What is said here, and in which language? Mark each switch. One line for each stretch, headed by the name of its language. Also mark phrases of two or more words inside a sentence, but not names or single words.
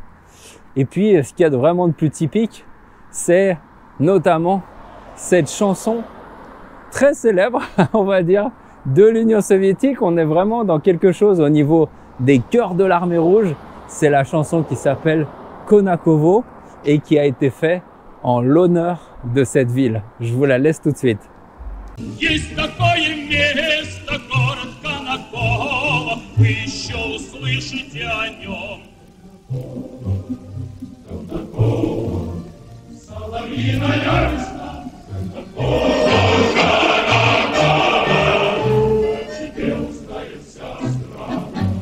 French: Et puis ce qu'il y a de vraiment de plus typique, c'est notamment cette chanson très célèbre, on va dire, de l'Union soviétique. On est vraiment dans quelque chose au niveau des chœurs de l'armée rouge. C'est la chanson qui s'appelle Konakovo et qui a été faite en l'honneur de cette ville. Je vous la laisse tout de suite.
Russian: Есть такое место, город Конаково, вы еще услышите о нем. Конаково, соловьиная весна, Конаково, тебе узнает вся страна.